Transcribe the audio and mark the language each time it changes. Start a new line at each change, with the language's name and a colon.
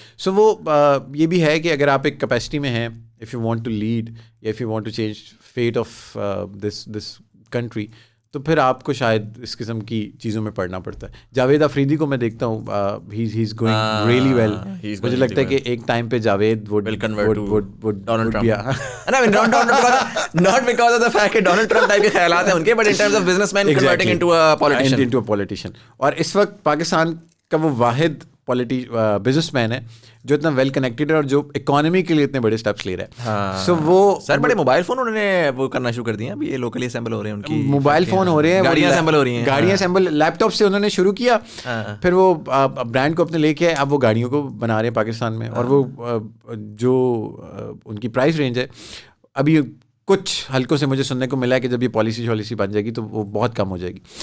Urdu: سو وہ یہ بھی ہے کہ اگر آپ ایک کیپیسٹی میں ہیں,
English: if you want to lead
Urdu: یا
English: if you want to change fate of this country,
Urdu: تو پھر آپ کو شاید اس قسم کی چیزوں میں پڑھنا پڑتا ہے. جاوید آفریدی کو میں دیکتا ہوں,
English: He is going really well.
Urdu: مجھے لگتا ہے کہ ایک ٹائم پہ Javed would
English: Donald Trump. I mean, not because of the fact
Urdu: کہ Donald Trump type کے خیالات ہیں ان کے,
English: but in terms of businessman converting into a politician.
Urdu: اور اس وقت پاکستان کا وہ واحد بزنس مین ہے جو اتنا ویل کنیکٹڈ ہے, اور جو اکانومی کے لیے اتنے بڑے اسٹیپس لے رہا ہے. سو وہ سر بڑے موبائل فون انہوں نے وہ کرنا شروع کر دیا, ابھی یہ لوکلی اسمبل ہو رہے ہیں, ان کی موبائل فون ہو رہے ہیں, گاڑیاں اسمبل ہو رہی ہیں, گاڑیاں اسمبل لیپ ٹاپ سے انہوں نے شروع کیا, پھر وہ برانڈ کو اپنے لے کے اب وہ گاڑیوں کو بنا رہے ہیں پاکستان میں. اور وہ جو ان کی پرائس رینج ہے, ابھی کچھ حلقوں سے مجھے سننے کو ملا ہے کہ جب یہ پالیسی بن جائے گی تو وہ بہت کم ہو جائے گی.